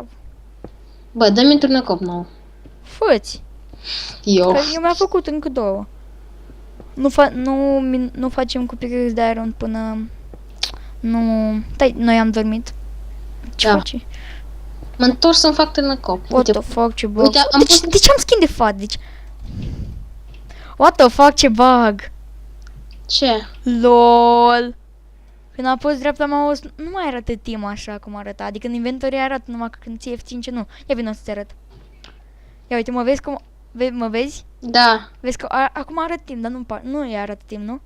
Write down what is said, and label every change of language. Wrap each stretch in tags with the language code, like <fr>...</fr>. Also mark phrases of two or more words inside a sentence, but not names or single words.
<ro>Bă, dă-mi un turnăcop nou. Fă-ți! Eu. Că eu mi-am făcut încă 2. Nu facem cu picăți de iron până... Nu... Stai, noi am dormit. Ce Da. faci? Mă întorc să-mi fac turnăcop. What Uite,</ro> <en>the fuck,</en> <ro>ce bug. uite, am pus... De ce am skin de fat? Deci...</ro> <en>What the fuck,</en> <ro>ce bug. Ce? LOL. Când am pus dreapta mouse, nu mai arată team așa cum arăta. Adică în inventory arată numai că când ții F5 nu. Ia vină să-ți arăt. Ia uite, mă vezi cum... mă vezi? Da. Vezi că acum arată team, dar nu îi arată team, nu?</ro>